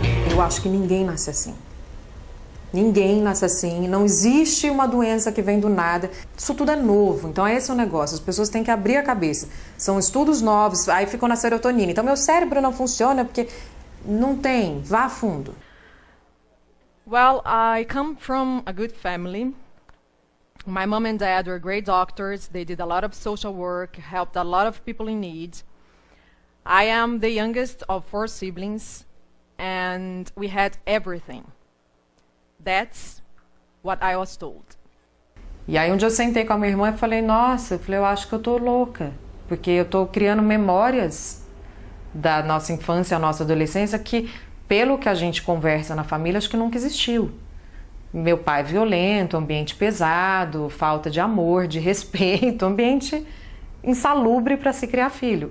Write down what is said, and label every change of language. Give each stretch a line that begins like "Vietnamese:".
Portuguese: Eu acho que ninguém nasce assim. Ninguém nasce assim, não existe uma doença que vem do nada. Isso tudo é novo, então esse é o negócio. As pessoas têm que abrir a cabeça. São estudos novos, aí ficam na serotonina. Então meu cérebro não funciona porque não tem. Vá a fundo.
English: Well, I come from a good family. My mom and dad were great doctors. They did a lot of social work, helped a lot of people in need. I am the youngest of 4 siblings, and we had everything. That's what I was told.
Portuguese: E aí um dia eu sentei com a minha irmã e falei, eu acho que eu tô louca, porque eu tô criando memórias da nossa infância, a nossa adolescência, que pelo que a gente conversa na família, acho que nunca existiu. Meu pai violento, ambiente pesado, falta de amor, de respeito, ambiente insalubre para se criar filho.